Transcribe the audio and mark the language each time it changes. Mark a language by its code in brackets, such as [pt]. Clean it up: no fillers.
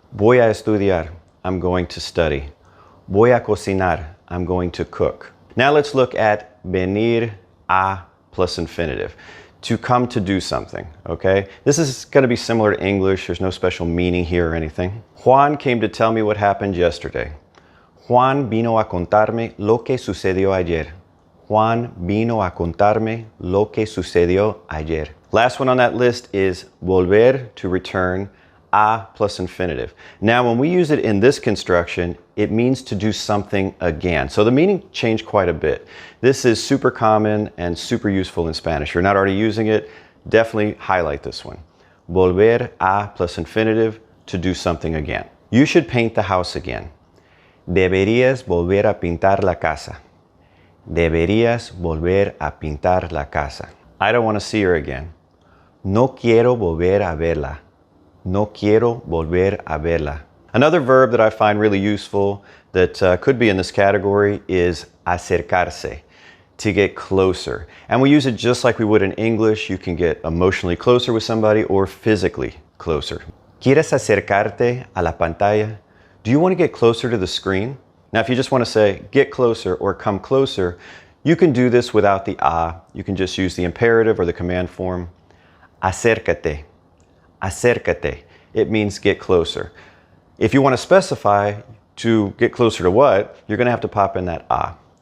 [es] Voy a estudiar. [en] I'm going to study. [es] Voy a cocinar. [en] I'm going to cook. Now let's look at venir a plus infinitive. To come to do something, okay? This is going to be similar to English. There's no special meaning here or anything. Juan came to tell me what happened yesterday. [es] Juan vino a contarme lo que sucedió ayer. Juan vino a contarme lo que sucedió ayer. [en] Last one on that list is volver, to return, a plus infinitive. Now, when we use it in this construction, it means to do something again. So the meaning changed quite a bit. This is super common and super useful in Spanish. If you're not already using it, definitely highlight this one. Volver, a plus infinitive, to do something again. You should paint the house again. [es] Deberías volver a pintar la casa. Deberías volver a pintar la casa. [en] I don't want to see her again. [es] No quiero volver a verla. No quiero volver a verla. [en] Another verb that I find really useful that could be in this category is acercarse, to get closer. And we use it just like we would in English. You can get emotionally closer with somebody or physically closer. [es] ¿Quieres acercarte a la pantalla? [en] Do you want to get closer to the screen? Now, if you just want to say get closer or come closer, you can do this without the a. You can just use the imperative or the command form. [es] Acércate. Acércate. [en] It means get closer. If you want to specify to get closer to what, you're going to have to pop in that a.